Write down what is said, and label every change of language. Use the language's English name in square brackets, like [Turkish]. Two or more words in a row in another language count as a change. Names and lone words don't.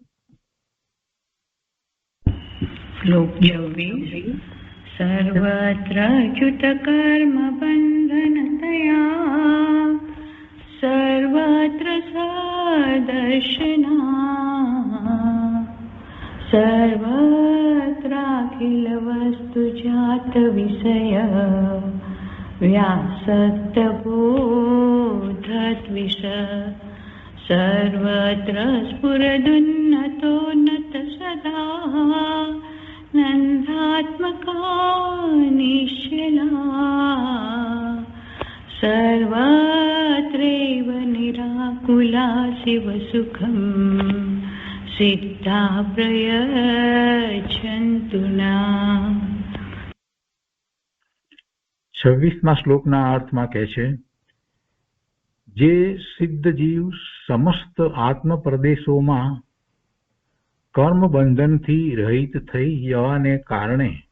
[Gujarati] શ્લોક 26. [Sanskrit] સર્વત્ર અચ્યુત કર્મ બંધનતયા સર્વત્ર સદર્શના સર્વત્ર किल वस्तु जात विषय व्यासक्त बोधद्विष सर्वत्र स्फुरदुन्नतोन्नत सदा नन्दात्मका निश्चला सर्वत्रैव निराकुला शिवसुखं सिद्धा प्रयच्छन्तु ના. [Gujarati] 26મા શ્લોકના અર્થમાં કહે છે, જે સિદ્ધ જીવ સમસ્ત આત્મ પ્રદેશોમાં કર્મ બંધનથી રહિત થઈ જવાને કારણે,